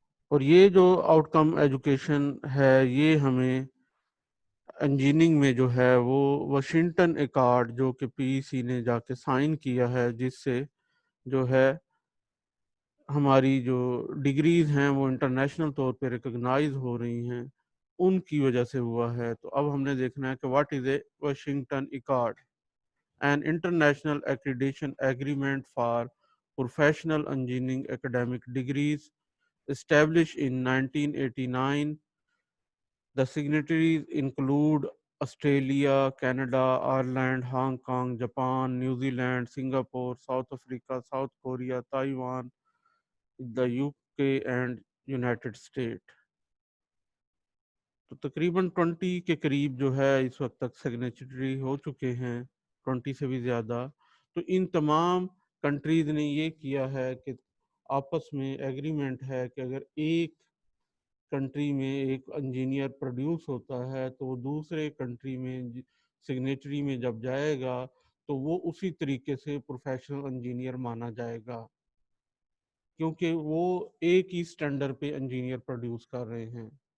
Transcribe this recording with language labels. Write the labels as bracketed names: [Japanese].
[Urdu] اور یہ جو آؤٹ کم ایجوکیشن ہے یہ ہمیں انجینئرنگ میں جو ہے وہ واشنگٹن ایکارڈ جو کہ پی ای سی نے جا کے سائن کیا ہے، جس سے جو ہے ہماری جو ڈگریز ہیں وہ انٹرنیشنل طور پہ ریکگنائز ہو رہی ہیں، ان کی وجہ سے ہوا ہے. تو اب ہم نے دیکھنا ہے کہ [English] What is a Washington accord, an international accreditation agreement for professional engineering academic degrees established in 1989. The signatories include Australia, Canada, Ireland, Hong Kong, Japan, New Zealand, Singapore, South Africa, South Korea, Taiwan, the UK and United States. [Urdu] تو تقریباً 20 کے قریب جو ہے اس وقت تک سگنیچری ہو چکے ہیں، 20 سے بھی زیادہ. تو ان تمام کنٹریز نے یہ کیا ہے کہ آپس میں ایگریمنٹ ہے کہ اگر ایک کنٹری میں ایک انجینئر پروڈیوس ہوتا ہے تو وہ دوسرے کنٹری میں سگنیچری میں جب جائے گا تو وہ اسی طریقے سے پروفیشنل انجینئر مانا جائے گا، کیونکہ وہ ایک ہی سٹینڈرڈ پہ انجینئر پروڈیوس کر رہے ہیں.